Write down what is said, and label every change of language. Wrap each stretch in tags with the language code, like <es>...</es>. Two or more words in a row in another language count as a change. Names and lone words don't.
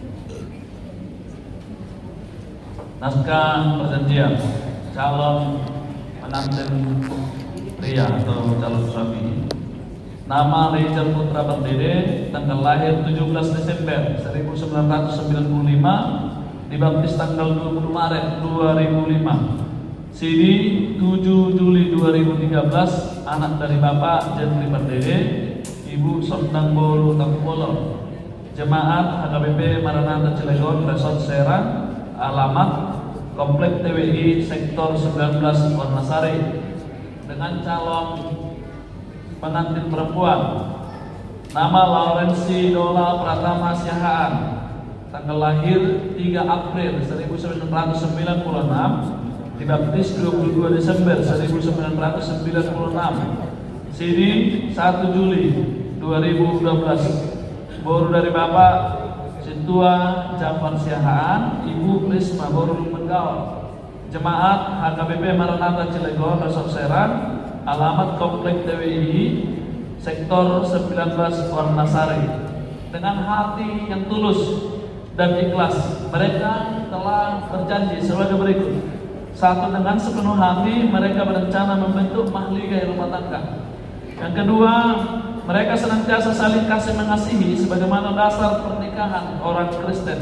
<id>Naskah perjanjian calon pengantin pria atau calon suami. Nama Rijal Putra Pardede, tanggal lahir 17 Desember 1995, dibaptis tanggal 20 Maret 2005. CD 7 Juli 2013, anak dari Bapak Jentri Pardede, Ibu Sondang Bolu Takupolo. Jemaat HKBP Maranatha Cilegon Resort Serang. Alamat Komplek TWI Sektor 19 Warnasari, dengan calon pengantin perempuan nama Laurensi Dola Pratama Siahaan, tanggal lahir 3 April 1996, dibaptis 22 Desember 1996. CD 1 Juli 2012. Baru dari Bapak Sintua Jafar Siahaan, Ibu Risma Borul Menggaul. Jemaat HKBP Maranatha Cilegon Resort Serang, alamat Komplek TWI Sektor 19 Warnasari. Dengan hati yang tulus dan ikhlas, mereka telah berjanji sebagai berikut. 1. Dengan sepenuh hati mereka berencana membentuk mahligai rumah tangga. Yang kedua, mereka senantiasa saling kasih mengasihi sebagaimana dasar pernikahan orang Kristen.</id>